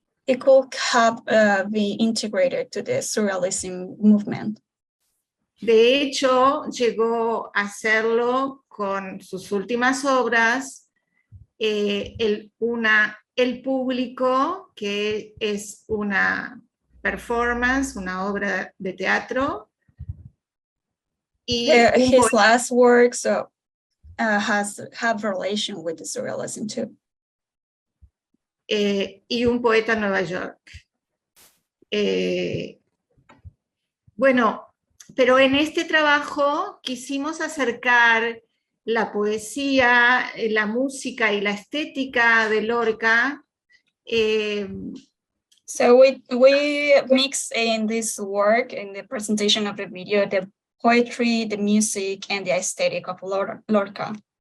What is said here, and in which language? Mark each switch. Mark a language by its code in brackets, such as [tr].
[en] He could have been integrated to the surrealism movement. [es] De hecho, llegó a hacerlo con sus últimas obras, El Público, que es una performance, una obra de teatro. Y [en] his last works have relation with the surrealism too. [es] Y Un poeta en Nueva York. Bueno, pero en este trabajo quisimos acercar la poesía, la música y la estética de Lorca. [en] So we mix in this work, in the presentation of the video, the poetry, the music, and the aesthetic of Lorca.